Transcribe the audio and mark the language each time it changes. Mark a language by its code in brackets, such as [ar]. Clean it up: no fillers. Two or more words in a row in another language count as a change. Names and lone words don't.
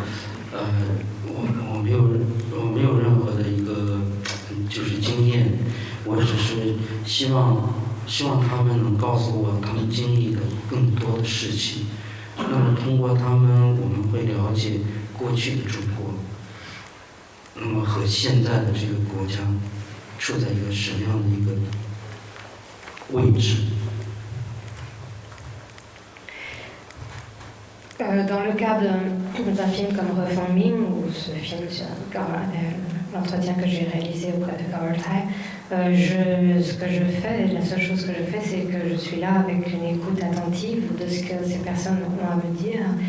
[zh] 我没有任何的一个就是经验，我只是希望他们能告诉我他们经历的更多的事情，那么通过他们我们会了解过去的中国，那么和现在的这个国家处在一个什么样的一个位置。 [fr] Dans le cas d'un film comme Refong Ming, ou ce film sur l'entretien que j'ai réalisé auprès de Carl Thai, ce que je fais, la seule chose que je fais, c'est que je suis là avec une écoute attentive de ce que ces personnes ont à me dire.